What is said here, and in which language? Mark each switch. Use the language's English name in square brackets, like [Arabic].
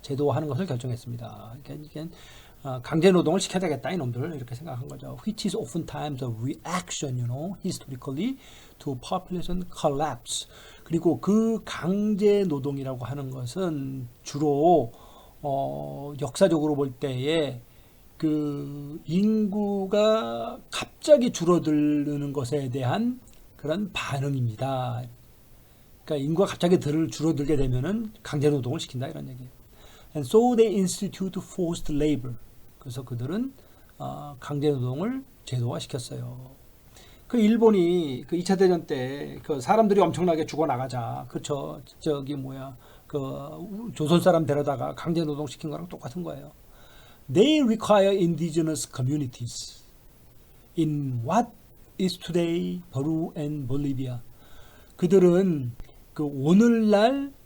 [Korean] 제도화하는 것을 결정했습니다. 이게 강제 노동을 시켜야 되겠다 이놈들 이렇게 생각한 거죠. [English] Which is oftentimes a reaction, historically to population collapse. [Korean] 그리고 그 강제 노동이라고 하는 것은 주로 역사적으로 볼 때에 그 인구가 갑자기 줄어드는 것에 대한 그런 반응입니다. 그러니까 인구가 갑자기 줄어들게 되면은 강제 노동을 시킨다 이런 얘기예요. [English] And so they institute forced labor. [Korean] 그래서 그들은 강제 노동을 제도화시켰어요. 그 일본이 그 2차 대전 때 그 사람들이 엄청나게 죽어 나가자. 그쵸? 그 조선 사람 데려다가 강제 노동 시킨 거랑 똑같은 거예요. [English] They require indigenous communities in what is today Peru and Bolivia. [Korean] 그들은 그 오늘날